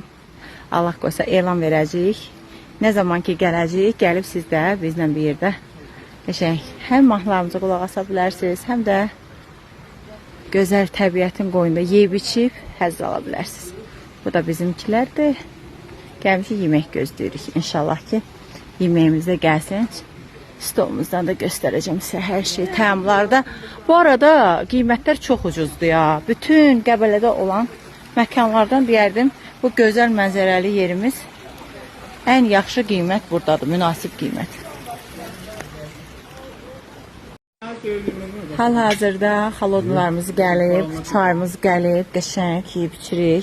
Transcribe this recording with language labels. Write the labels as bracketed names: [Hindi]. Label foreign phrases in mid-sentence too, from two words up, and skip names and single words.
[Azerbaijani] Allah qoysa elan verəcəyik. Nə zaman ki gələcəyik, gəlib siz də bizlə bir yerdə həm mahnılarımıza qulaq asa bilərsiniz, həm də gözəl təbiətin qoynunda yeyib içib həzz ala bilərsiniz. Bu da bizimkilərdir. Gəlmişik yemək gözləyirik. [Turkish] İnşallah ki yemeğimize gelsin. Stolumuzdan da göstereceğim size her şey təamlarda. [Azerbaijani] Bu arada qiymətlər çox ucuzdur ya. Bütün Qəbələdə olan məkanlardan deyərdim. Bu gözəl mənzərəli yerimiz ən yaxşı qiymət buradadır. Münasib qiymət. Hal-hazırda xalodlarımız gəlib, çayımız gəlib, qəşəng yeyib içirik.